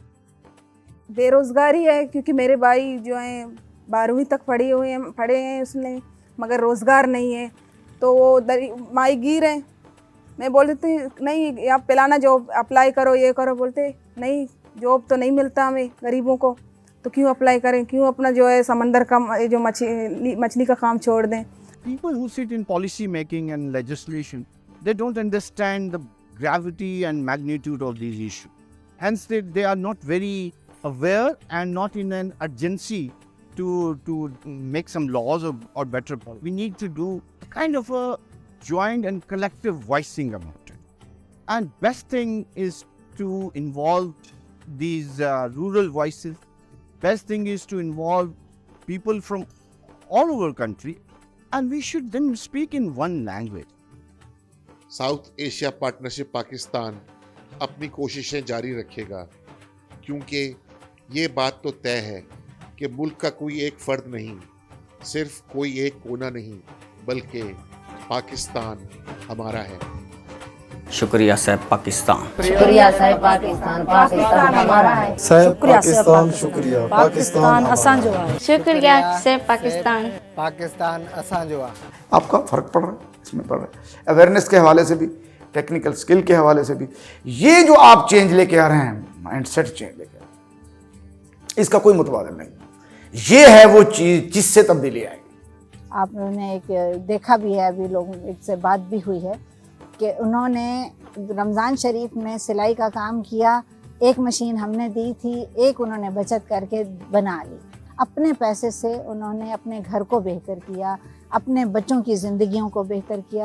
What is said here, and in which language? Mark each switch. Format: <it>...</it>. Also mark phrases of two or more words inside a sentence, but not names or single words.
<ur>بے روزگاری ہے، کیونکہ میرے بھائی جو ہیں 12ویں تک پڑھے ہیں اس نے، مگر روزگار نہیں ہے، تو وہ ماہی گیر ہیں. میں بول دیتی نہیں آپ پلانا</ur> <en>job apply</en> <ur>کرو، یہ کرو، بولتے نہیں جاب تو نہیں ملتا ہمیں غریبوں کو، تو کیوں اپلائی کریں، کیوں اپنا جو ہے سمندر کا جو مچھلی کا کام چھوڑ دیں.</ur> <en>People who sit in policy making and legislation, they don't understand the gravity and magnitude of these issues. Hence they are not very aware and not in an urgency to make some laws or better policy. We need to do kind of a joint and collective voicing about it. And best thing is to involve these rural voices. Best thing is to involve people from all over country, and we should then speak in one language.</en> <ur>ساؤتھ ایشیا پارٹنرشپ پاکستان اپنی کوششیں جاری رکھے گا، کیونکہ یہ بات تو طے ہے کہ ملک کا کوئی ایک فرد نہیں، صرف کوئی ایک کونا نہیں، بلکہ پاکستان ہمارا ہے. شکریہ صاحب پاکستان. شکریہ صاحب پاکستان، پاکستان ہمارا ہے. صاحب پاکستان شکریہ، پاکستان</ur> <sd>असांजो आहे।</sd> <ur>شکریہ صاحب پاکستان,</ur> <sd>पाकिस्तान असांजो आहे।</sd> <ur>آپ کا فرق پڑ رہا ہے، اس میں پڑ رہا ہے۔ اویئرنس کے حوالے سے بھی,</ur> <en>technical skill</en> <ur>کے حوالے سے بھی، یہ جو آپ چینج لے کے آ رہے ہیں,</ur> <en>mindset change</en> <ur>لے کے آ رہے ہیں، اس کا کوئی متبادل نہیں. یہ ہے وہ چیز جس سے تبدیلی آئے گی. آپ نے ایک دیکھا بھی ہے، ابھی لوگوں سے بات بھی ہوئی ہے کہ انہوں نے رمضان شریف میں سلائی کا کام کیا، ایک مشین ہم نے دی تھی، ایک انہوں نے بچت کر کے بنا لی، اپنے پیسے سے انہوں نے اپنے گھر کو بہتر کیا، اپنے بچوں کی زندگیوں کو بہتر کیا.</ur>